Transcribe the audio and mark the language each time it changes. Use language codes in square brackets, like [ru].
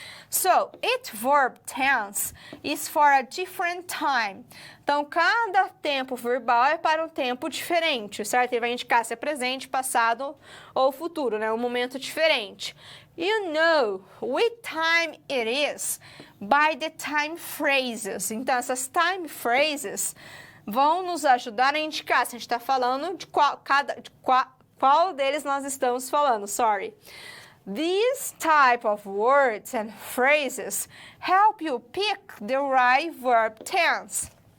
[en] So, each verb tense is for a different time. [pt] Então, cada tempo verbal é para um tempo diferente, certo? Ele vai indicar se é presente, passado ou futuro, né? Um momento diferente. [en] You know which time it is by the time phrases. [pt] Então, essas time phrases vão nos ajudar a indicar se a gente está falando de qual deles nós estamos falando, [en] These type of words and phrases help you pick the right verb tense.